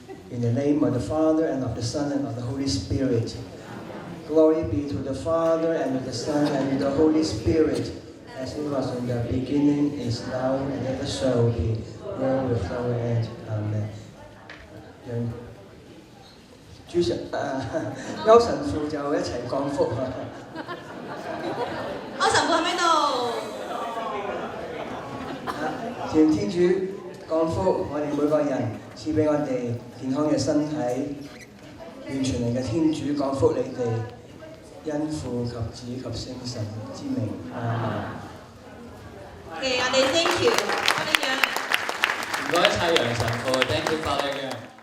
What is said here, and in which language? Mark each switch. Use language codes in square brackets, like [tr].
[en] In the name of the Father, and of the Son, and of the Holy Spirit. Glory be to the Father, and to the Son, and to the Holy Spirit, as it was in the beginning, is now, and ever shall be, world without end. Amen. [yue] 主神邱神父就一齊降福啊！柯神父喺邊度？願天主降福我哋每個人，賜俾我哋健康嘅身體，完全能嘅天主降福你哋，因父及子及聖神之名，阿們。我哋 [en] thank you， [yue] 我哋楊。唔該晒楊神父 ， [en] thank you Father Yang。